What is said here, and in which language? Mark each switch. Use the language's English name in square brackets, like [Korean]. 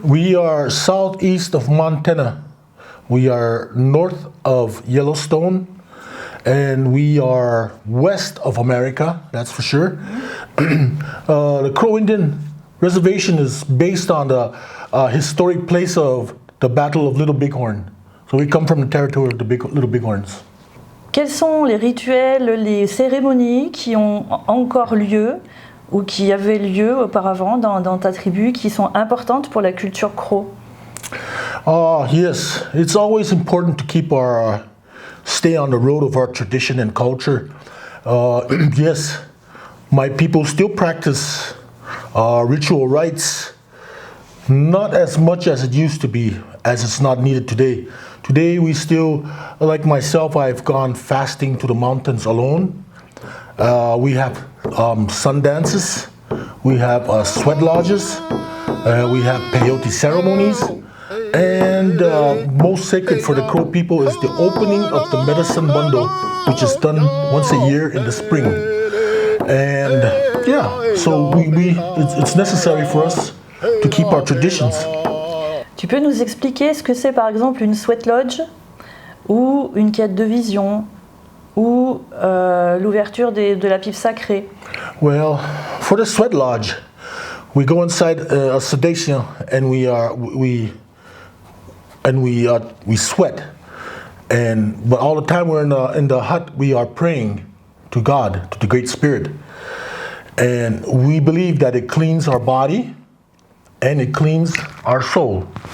[English] We are southeast of Montana. We are north of Yellowstone, and we are west of America, that's for sure. The Crow Indian Reservation is based on the historic place of the Battle of Little Bighorn. So we come from the territory of the Little Bighorns. [French] Quels sont les rituels, les cérémonies qui ont encore lieu ou qui avaient lieu auparavant dans ta tribu qui sont importantes pour la culture Crow? [English] Yes, it's always important to keep stay on the road of our tradition and culture. Yes, my people still practice ritual rites, not as much as it used to be, as it's not needed today. Today we still, like myself, I've gone fasting to the mountains alone. We have sun dances, we have sweat lodges, we have peyote ceremonies, and most sacred for the Crow people is the opening of the medicine bundle, which is done once a year in the spring. And yeah, so it's necessary for us to keep our traditions. [French] Tu peux nous expliquer ce que c'est par exemple une sweat lodge ou une quête de vision ou l'ouverture de la pipe sacrée? [English] Well, for the sweat lodge, we go inside a sedation and we sweat, but all the time we're in the hut, we are praying to God, to the Great Spirit, and we believe that it cleans our body and it cleans our soul.